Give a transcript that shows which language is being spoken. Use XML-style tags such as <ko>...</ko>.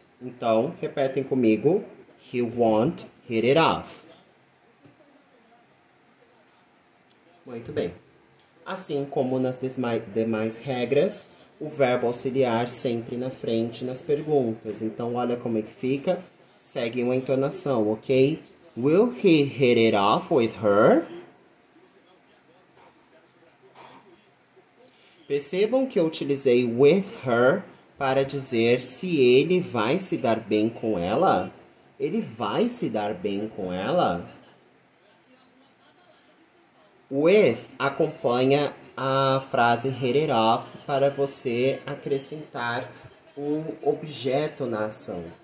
<pt>Então, repetem comigo.</pt> <en>He won't hit it off.</en> <pt>Muito bem. Assim como nas demais regras, o verbo auxiliar sempre na frente nas perguntas. Então, olha como é que fica. Segue uma entonação, ok?</pt> <en>Will he hit it off with her?</en> <pt>Percebam que eu utilizei with her para dizer se ele vai se dar bem com ela. Ele vai se dar bem com ela? With acompanha a frase hit it off para você acrescentar um objeto na ação.</pt>